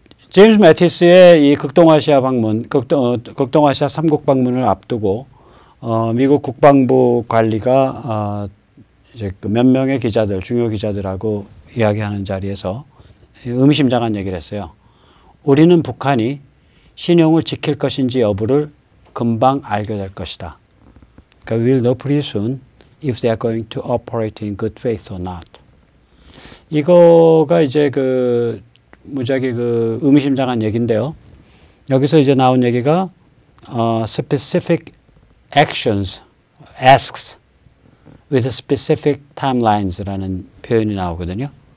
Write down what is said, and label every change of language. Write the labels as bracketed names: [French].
[Korean] 제임스 매티스의 이 극동아시아 방문, 극동아시아 3국 방문을 앞두고 미국 국방부 관리가 이제 몇 명의 기자들, 중요 기자들하고 이야기하는 자리에서 의미심장한 얘기를 했어요. 우리는 북한이 신용을 지킬 것인지 여부를 금방 알게 될 것이다. 그러니까 [English] we'll know pretty soon if they are going to operate in good faith or not. [Korean] 이거가 이제 무지하게 의미심장한 얘기인데요. 여기서 이제 나온 얘기가 [English] specific actions, asks with specific timelines [Korean] 라는 표현이 나오거든요.